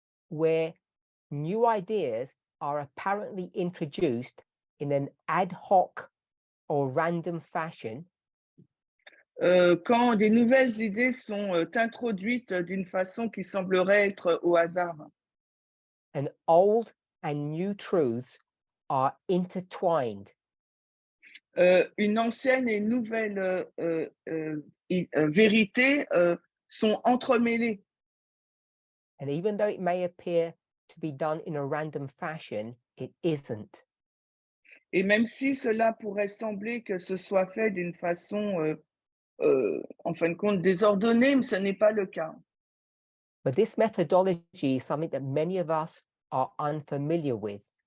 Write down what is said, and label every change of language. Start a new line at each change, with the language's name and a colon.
English: Where new ideas are apparently introduced in an ad hoc or random fashion,
French: quand des nouvelles idées sont introduites d'une façon qui semblerait être au hasard.
English: and old and new truths are intertwined.
French: Une ancienne et une nouvelle vérité sont entremêlées.
English: And even though it may appear to be done in a random fashion, it isn't.
French: Et même si cela pourrait sembler que ce soit fait d'une façon, en fin de compte, désordonnée, mais ce n'est pas le cas.
English: But this methodology is something that many of us are unfamiliar with.